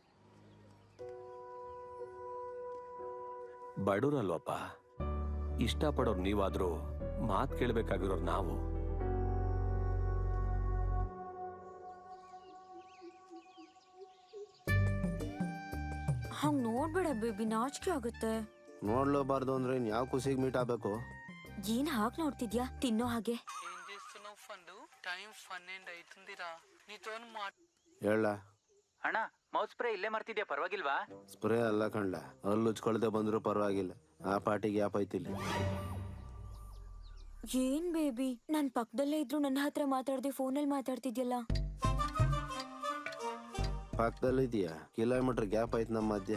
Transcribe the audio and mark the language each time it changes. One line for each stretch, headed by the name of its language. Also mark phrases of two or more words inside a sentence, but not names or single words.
Kannada: ಬಡೂರಲ್ವಪ್ಪ, ಇಷ್ಟಪಡೋರು ನೀವಾದ್ರೂ ಮಾತು ಕೇಳಬೇಕಾಗಿರೋರು ನಾವು. ಹಂಗ್ ನೋಡ್ಬೇಡ ಬೇಬಿ, ನಾಚಿಕೆ ಆಗುತ್ತೆ. ನೋಡ್ಲೋಬಾರ್ದು ಅಂದ್ರೆ ಇನ್ ಯಾವ ಖುಷಿಗೆ ಮೀಟ್ ಆಗ್ಬೇಕು? ಏನ್ ಹಾಕ್ ನೋಡ್ತಿದ್ಯಾ? ತಿನ್ನೋ ಹಾಗೆ.
Telugu: ఏం చేస్తున్నావు ఫండు? టైం 12 అవుతుందిరా. నీతో
Kannada: ಹೇಳ అಣ್ಣ ಮೌತ್ ಸ್ಪ್ರೇ ಇಲ್ಲೇ ಮಾಡ್ತಿದ್ಯಾ, ಪರವಾಗಿಲ್ವಾ? ಸ್ಪ್ರೇ ಅಲ್ಲ ಕಂಡ, ಅಲ್ಲಿ ಉಚ್ಕೊಳ್ದೆ ಬಂದ್ರು ಪರವಾಗಿಲ್ಲ. ಆ ಪಾಟಿಗೆ ಯಾಪ್ ಐತಿಲ್ಲ. ಏನ್ ಬೇಬಿ, ನಾನ್ ಪಕ್ಕದಲ್ಲೇ ಇದ್ರು ನನ್ನ ಹತ್ರ ಮಾತಾಡ್ದೆ ಫೋನಲ್ಲಿ ಮಾತಾಡ್ತಿದ್ಯಲ್ಲ. ಪಕ್ಕದಲ್ಲಿ ಇದೆಯಾ? ಕಿಲೋಮೀಟರ್ ಗ್ಯಾಪ್ ಐತ್ ನಮ್ಮ ಮಧ್ಯ.